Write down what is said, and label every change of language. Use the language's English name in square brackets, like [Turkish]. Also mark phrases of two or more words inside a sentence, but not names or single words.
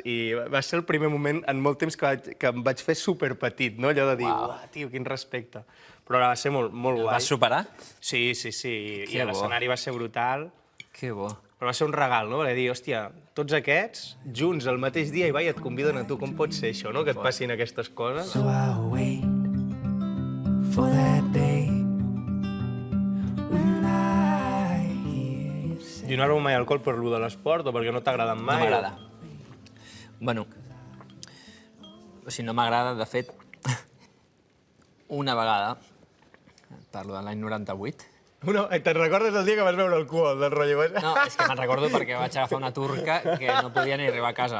[Catalan] I va ser el primer moment en molt temps que em vaig fer superpetit, no? Allò de dir, uah, tio, quin respecte. Però va ser molt guai. El vas superar? Sí. I l'escenari va ser brutal. Que bo. Però va ser un regal, no? Va dir, hòstia, tots aquests, junts, el mateix dia, Ibai, et conviden a tu. Com pot ser això, no? Que et passin aquestes coses. [English] So I'll wait for that day when I hear you say [Catalan] I no has begut mai alcohol per lo de l'esport o perquè no t'ha agradat mai? No m'agrada. Bueno, o sigui, no m'agrada, de fet, una vegada, parlo de l'any 98, Te'n recordes el dia que vas veure el cul del rotllo? no, és que me'n recordo perquè vaig agafar una turca que no podia ni arribar a casa.